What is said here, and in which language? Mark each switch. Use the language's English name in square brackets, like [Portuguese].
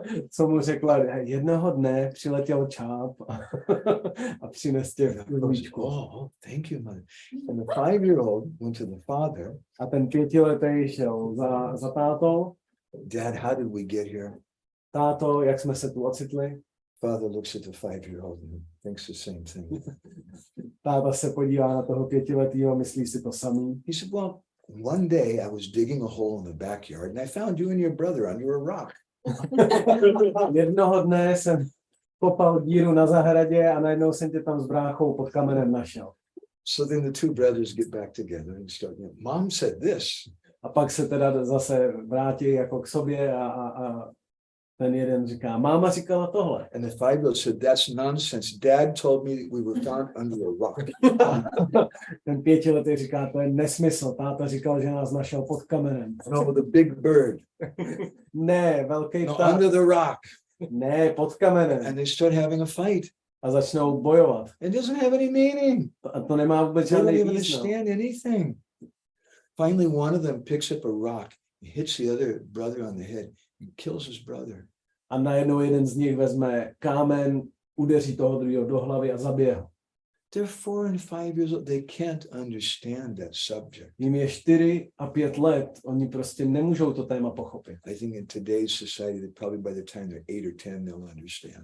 [Czech] Co mu řekla, jednoho dne přiletěl čáp a přines tě klíčku. [English] Oh, thank you, mother. And the 5-year-old went to the father. [Czech] A ten 5letý šel za tátou. [English] Dad, how did we get here? [Czech] Táto, jak jsme se tu ocitli? [English] Father looks at the 5-year-old and thinks the same thing. [Czech] Táta se podívá na toho 5letýho a myslí si to samý. [English] He said, well, one day I was digging a hole in the backyard and I found you and your brother under a rock. [Czech] Jednoho dne jsem kopal díru na zahradě a najednou jsem tě tam s bráchou pod kamenem našel. [English] So then the two brothers get back together and start, Mom said this. [Czech] A pak se teda zase vrátí jako k sobě a ten jeden říká, máma říkala tohle. [English] And the 5-year-old said, that's nonsense. Dad told me that we were found under a rock. [Czech] Ten 5letý říká, to je nesmysl. Táta říkal, že nás našel pod kamenem. [English] No, the big bird. [Czech] Ne, velký [English] No, [Czech] pták. [English] under the rock. [Czech] Ne, pod kamenem. [English] And they start having a fight. [Czech] A začnou bojovat. [English] It doesn't have any meaning. [Czech] A to nemá vůbec [English] They don't [Czech] žádný [English] even [Czech] význam. [English] understand anything. Finally, one of them picks up a rock, hits the other brother on the head, and kills his brother. [Czech] A najednou jeden z nich vezme kámen, udeří toho druhého do hlavy a zabije ho. [English] They're 4 and 5 years old. They can't understand that subject. [Czech] Jim je 4 a 5 let, oni prostě nemůžou to téma pochopit. [English] I think in today's society, that probably by the time they're 8 or 10, they'll understand.